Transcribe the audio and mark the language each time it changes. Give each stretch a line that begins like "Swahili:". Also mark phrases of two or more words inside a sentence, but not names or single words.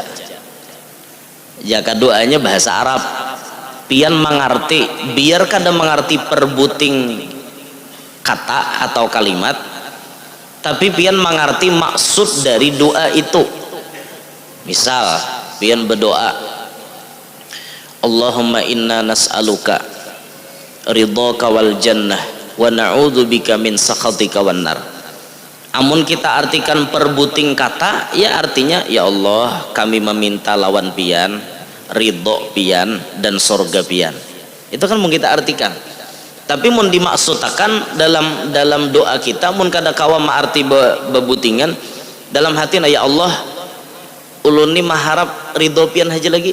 Banjar: Jika doanya bahasa Arab, pian mengerti, biar kada mengerti perbuting kata atau kalimat, tapi pian mengerti maksud dari doa itu. Misal pian berdoa,
Arabic: اللهم إنا نسألك رضاك والجنة ونعوذ بك من سخطك والنار.
Banjar: Amun kita artikan perbuting kata, ya artinya ya Allah kami meminta lawan pian, ridho pian dan sorga pian. Itu kan mau kita artikan. Tapi mun dimaksudkan dalam doa kita, mun kada kawa arti bebutingan dalam hati ya Allah ulun ni maharap ridho pian aja lagi.